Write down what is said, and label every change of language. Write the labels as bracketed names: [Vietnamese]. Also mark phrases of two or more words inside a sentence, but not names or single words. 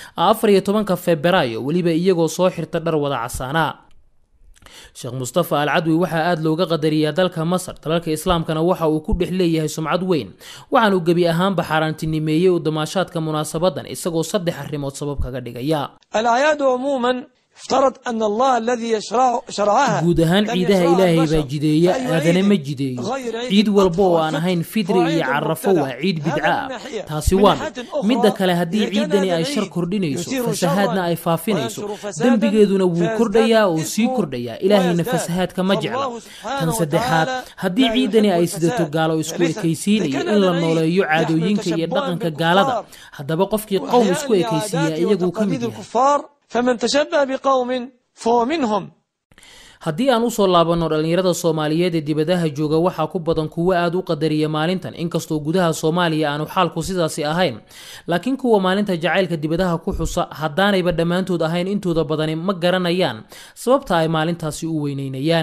[Somali] 14 Febraayo waliba iyagoo soo xirta dhar wada عسانا Sheekh Mustafa Al-Adwi waxa aad looga qadariyaa dalka Masar dalalka Islaamkana waxa uu ku dhexleeyahay sumcad weyn waxaanu gabi ahaan baxarantineeyay u damaashaadka munaasabadan isagoo 3 arrimood sabab kaga dhigaya [Arabic] الأعياد عموما افترض أن الله الذي شرعها [Somali] guud ahaan ciidaha Ilaahay baa jideeya aadana ma jideeyo ciid walba oo aan ahayn fidri iyo carafo waa ciid bidca taasi waa midda kale hadii ciidani ay shar kordhinayso fasahaadna ay faafinayso dambigeeduna wuu kordhayaa oo sii kordhayaa Ilaahayna fasahaadka ma jecla tan saddexaad hadii ciidani ay sidato gaalo isku ekaysiinayo in la nooleeyo caadooyinka iyo dhaqanka gaalada haddaba qofkii qowm isku ekaysiiya iyagu ka mid yahay [Arabic] فمن تشبه بقوم فهو منهم [Somali] haddii aan u soo laabano dhalinyarada Soomaaliyeed ee dibadaha jooga waxa ku badan kuwa aad u qadariya maalintan inkastoo gudaha Soomaaliya aanu xaalku sidaas ahayn laakiin kuwa maalinta jacaylka dibadaha ku xusa hadaanayba dhamaantood ahayn intooda badan ma garanayaan sababta ay maalintaasi u weyneynayaan